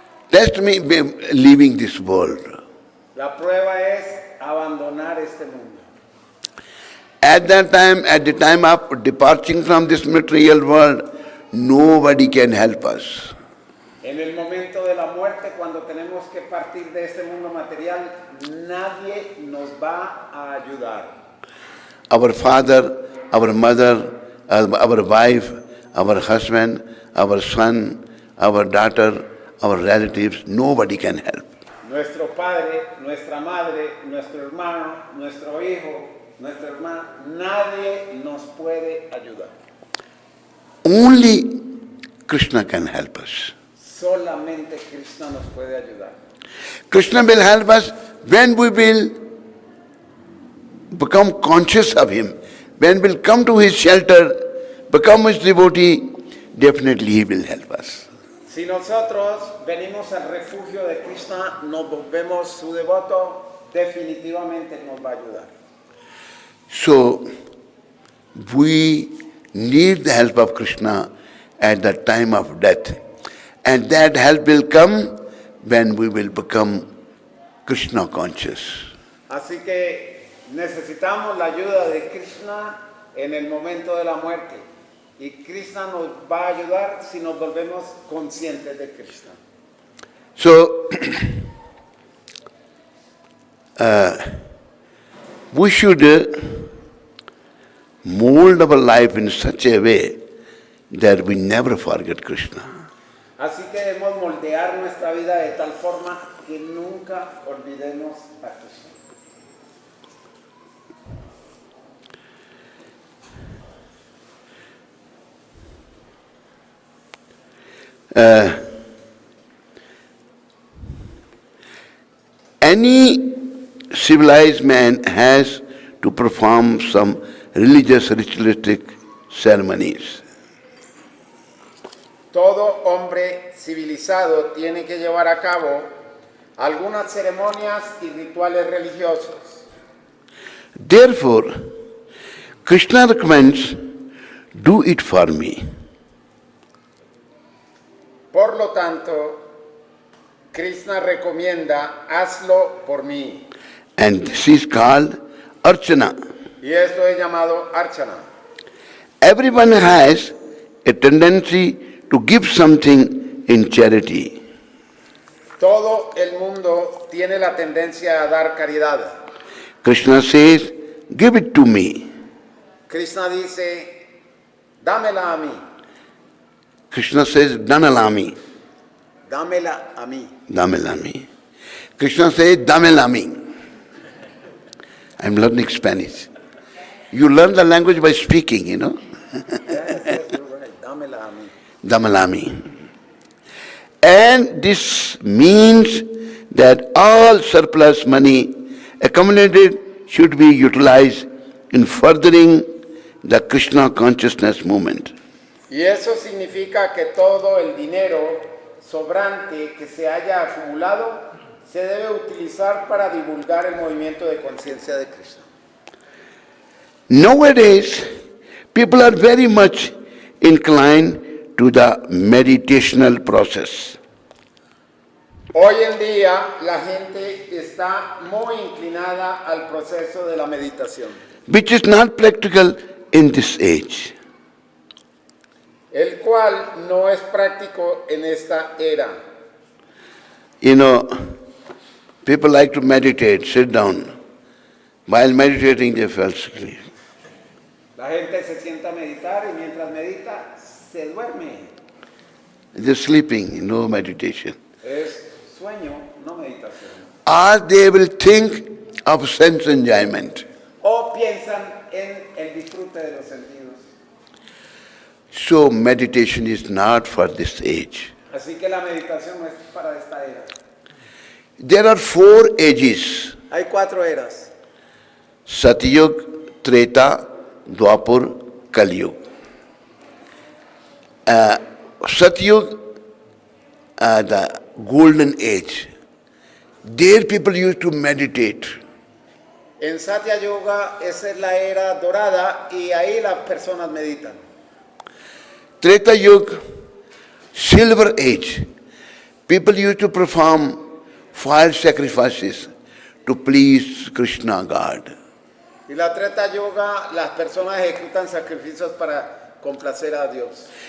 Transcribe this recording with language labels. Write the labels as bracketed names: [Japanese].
[English] Test me leaving this world. [Spanish] La prueba es abandonar este mundo. [English] At the time of departing from this material world, nobody can help us. [Spanish] En el momento de la muerte, cuando tenemos que partir de este mundo material, nadie nos va a ayudar. [English] Our father, our mother, our wife, our husband, our son, our daughter, our relatives, nobody can help. [Spanish] Nuestro padre, nuestra madre, nuestro hermano, nuestro hijo, nuestra hermana, nadie nos puede ayudar. [English] Only Krishna can help us. [Spanish] Solamente Krishna nos puede ayudar. [English] Krishna will help us when we will become conscious of Him. When we'll come to His shelter, become His devotee, definitely He will help us. [Spanish] Si nosotros venimos al refugio de Krishna, nos volvemos su devoto, definitivamente nos va a ayudar. [English] So, we need the help of Krishna at the time of death. And that help will come when we will become Krishna conscious. [Spanish] Así que necesitamos la ayuda de Krishna en el momento de la muerte. Y Krishna nos va a ayudar si nos volvemos conscientes de Krishna. [English] So, we should mold our life in such a way that we never forget Krishna. [Spanish] Así que debemos moldear nuestra vida de tal forma que nunca olvidemos a Krishna. [English] Any civilized man has to perform some religious ritualistic ceremonies. [Spanish] Todo hombre civilizado tiene que llevar a cabo algunas ceremonias y rituales religiosos. [English] Therefore, Krishna recommends, do it for me. [Spanish] Por lo tanto, Krishna recomienda, hazlo por mí. [English] And this is called Archana. [Spanish] Y esto es llamado Archana. [English] Everyone has a tendency to give something in charity. [Spanish] Todo el mundo tiene la tendencia a dar caridad. [English] Krishna says, give it to me. [Spanish] Krishna dice, dámela a mí. [English] Krishna says, Danalami. [Spanish] Dámela a mí. Damelami. [English] Krishna says, Damelami. I'm learning Spanish. You learn the language by speaking, you know. Yes, you're right. [Spanish] Dámela a mí. Damalami. [English] And this means that all surplus money accumulated should be utilized in furthering the Krishna consciousness movement. [Spanish] Y eso significa que todo el dinero sobrante que se haya acumulado se debe utilizar para divulgar el movimiento de conciencia de Krishna. [English] Nowadays, people are very much inclined to the meditational process. [Spanish] Hoy en día la gente está muy inclinada al proceso de la meditación, [English] Which is not practical in this age. [Spanish] el cual no es práctico en esta era. [English] You know, people like to meditate, sit down. While meditating, they fell asleep. [Spanish] La gente se sienta a meditar y mientras medita se duerme. [English] They're sleeping, no meditation. [Spanish] Es sueño, no meditación. [English] Or they will think of sense enjoyment. [Spanish] O piensan en el disfrute de los sentidos. [English] So meditation is not for this age. [Spanish] Así que la meditación no es para esta era. [English] There are 4 ages: [Spanish] Hay 4 eras. [English] Satyug, Treta, Dwapar, Kalyug. Satyug, the golden age. There people used to meditate. [Spanish] En Satya Yoga esa es la era dorada y ahí las personas meditan. [English] Treta Yuga, silver age. People used to perform fire sacrifices to please Krishna God. [Spanish] Y la Treta Yoga, las personas ejecutan sacrificios para complacer a Dios.